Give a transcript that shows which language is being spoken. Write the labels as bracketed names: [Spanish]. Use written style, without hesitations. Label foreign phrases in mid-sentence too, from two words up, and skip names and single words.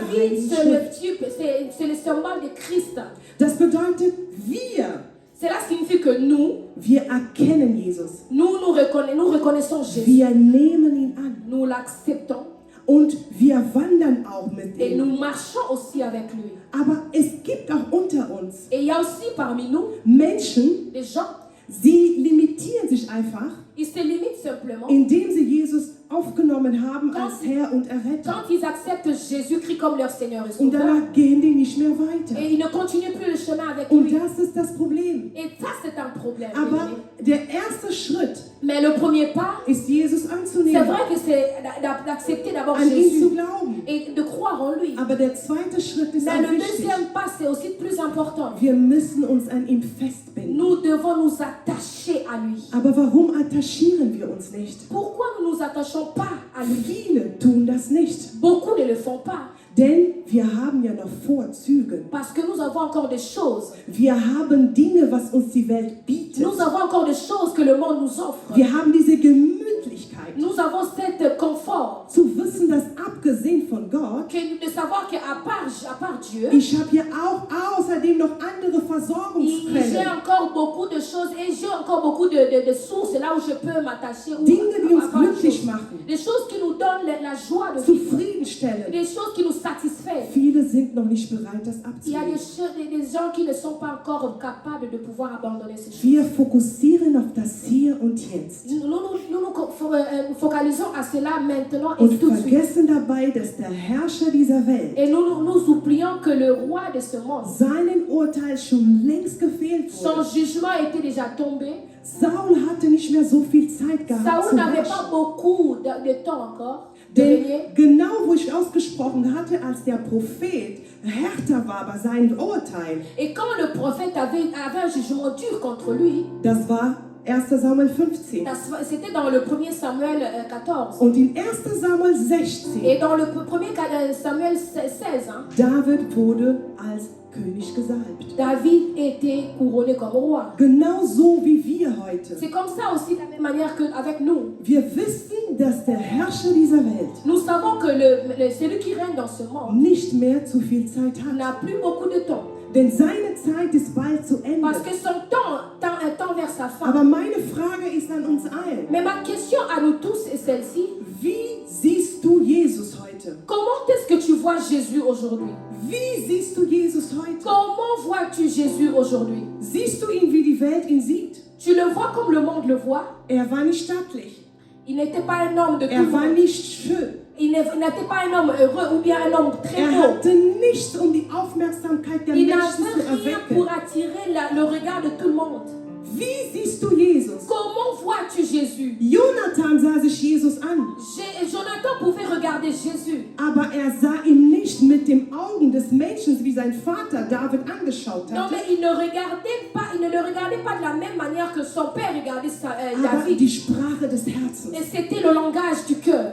[German] David, Heiligen [French] c'est le [German] Schrift. [French] type, c'est le symbole de Christ. [German] Das bedeutet, [French] Cela signifie que [German] wir erkennen Jesus. [French] nous reconnaissons Jésus. [German] Wir nehmen ihn an. [French] Nous l'acceptons [German] Und wir wandern auch mit [French] et [German] ihm. [French] nous marchons aussi avec lui. [German] Aber es gibt auch unter uns [French] Et il y a aussi parmi nous [German] Menschen, [French] des gens, [German] sie limitieren sich einfach, [French] ils se limitent simplement [German] indem sie Jesus aufgenommen haben als Herr und Erretter. [French] quand ils acceptent Jésus-Christ comme leur Seigneur et [German] Und [French] Sauveur. [German] danach gehen die nicht mehr weiter. [French] Et ils ne continuent plus le chemin avec [German] Und [French] lui. [German] das ist das Problem. [French] Et ça, c'est un problème. [German] Aber der erste Schritt [French] Mais le premier pas, [German] ist, Jesus [French] c'est [German] anzunehmen, [French] vrai que c'est d'accepter d'abord [German] an ihn zu [French] Jésus [German] glauben. [French] et de croire en lui. [German] Aber der zweite Schritt ist [French] Mais [German] auch [French] le [German] wichtig. [French] deuxième pas, c'est aussi plus important. [German] Wir müssen uns an ihm festbinden. [French] Nous devons nous attacher à lui. [German] Aber warum attachieren wir uns nicht? [French] Pourquoi nous ne nous attachons pas à lui? [German] Viele tun das nicht. [French] Beaucoup ne le font pas. [German] Denn Wir haben ja noch Vorzüge. [French] Parce que nous avons encore des choses. [German] Wir haben Dinge, was uns die Welt bietet. [French] Nous avons encore des choses que le monde nous offre. [German] Wir haben diese Gemütlichkeit, [French] Nous avons cet confort. [German] zu wissen, dass abgesehen von Gott, [French] De savoir qu'à part Dieu, [German] ich habe hier auch außerdem noch andere [French] j'ai [German] Versorgungsquellen. [French] encore beaucoup de choses et j'ai encore beaucoup de sources là où je peux m'attacher. [German] Dinge, die uns [French] à part [German] glücklich [French] choses. [German] machen, [French] Des choses qui nous donnent la joie de vivre. [German] zufriedenstellen. [French] Des choses qui nous satisfont. [German] Viele sind noch nicht bereit, das [French] Il y a [German] abzulegen. [French] des gens qui ne sont pas encore capables de pouvoir abandonner ces choses. [German] Wir fokussieren auf das Hier und Jetzt [French] Nous focalisons à cela maintenant et [German] und [French] tout de suite. [German] vergessen dabei, dass der Herrscher dieser Welt [French] Et nous oublions que le roi de ce monde, [German] seinen Urteil schon längst gefehlt [French] son [German] wurde. [French] jugement était déjà tombé. [German] Saul hatte nicht mehr so viel Zeit gehabt [French] Saoul [German] zu [French] n'avait pas [German] herrschen. [French] beaucoup de temps encore de [German] Denn [French] régner. [German] genau wo ich ausgesprochen hatte, als der Prophet härter war bei seinem Urteil, [French] Et quand le prophète avait un jugement dur contre lui, [German] das war 1. Samuel 15. [French] c'était dans le 1er Samuel 14. [German] Und in 1. Samuel 16, [French] Et dans le 1er Samuel 16, hein, [German] David wurde als König gesalbt. [French] David était couronné comme roi. [German] Genauso wie wir heute. [French] C'est comme ça aussi de la même manière qu'avec nous. [German] Wir wissen, dass der Herrscher dieser Welt [French] Nous savons que celui qui règne dans ce monde [German] nicht mehr zu viel Zeit hat. [French] n'a plus beaucoup de temps. [German] Denn seine Zeit ist bald zu Ende. [French] Parce que son temps tend vers sa fin. [German] Aber meine Frage ist an uns allen. [French] Mais ma question à nous tous est celle-ci. [German] Wie siehst du Jesus heute? [French] Comment est-ce que tu vois Jésus aujourd'hui? [German] Wie siehst du Jesus heute? [French] Comment vois-tu Jésus aujourd'hui? [German] Siehst du ihn, wie die Welt ihn sieht? [French] Tu le vois comme le monde le voit? [German] Er war nicht stattlich. [French] Il n'était pas un homme de tout [German] Er war [French] monde. [German] nicht schön. [French] Il n'était pas un homme heureux ou bien un homme très [German] Er [French] beau. [German] hatte nichts, um die Aufmerksamkeit der [French] Il [German] Menschen zu [French] n'avait rien [German] erwecken. [French] pour attirer le regard de tout le monde. [German] Wie siehst du Jesus? [French] Comment vois-tu Jésus? [German] Jonathan sah sich Jesus an, [French] Jonathan pouvait regarder Jésus. [German] aber er sah ihn nicht mit den Augen des Menschen, wie sein Vater David angeschaut [French] Non, [German] hatte, [French] mais il ne le regardait pas de la même manière que son père regardait [German] aber [French] David. [German] die Sprache des Herzens. [French] Et c'était le langage du cœur.